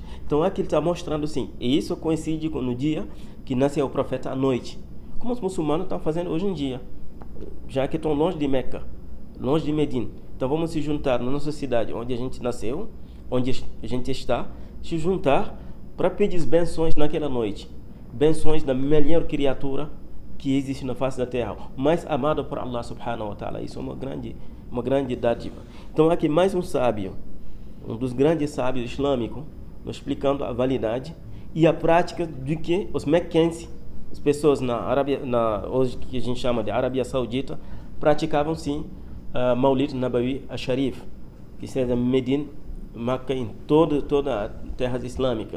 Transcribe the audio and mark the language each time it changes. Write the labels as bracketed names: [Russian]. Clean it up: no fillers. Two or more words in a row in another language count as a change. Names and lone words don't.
[Portuguese] Então aqui ele está mostrando assim, e isso coincide no dia que nasceu o profeta à noite, como os muçulmanos estão fazendo hoje em dia, já que estão longe de Meca, longe de Medina. Então vamos se juntar na nossa cidade, onde a gente nasceu, onde a gente está, se juntar para pedir bênçãos naquela noite, bênçãos da melhor criatura que existe na face da terra, mais amada por Allah [Arabic] سبحانه وتعالى. [Portuguese] Isso é uma grande dádiva. Então aqui mais um sábio, um dos grandes sábios islâmicos, nos explicando a validade e a prática de que os mequenses, as pessoas hoje que a gente chama de Arábia Saudita, praticavam sim [Arabic] مولد نبوي شريف, [Portuguese] que seja Medina, Meca, em toda a terra islâmica.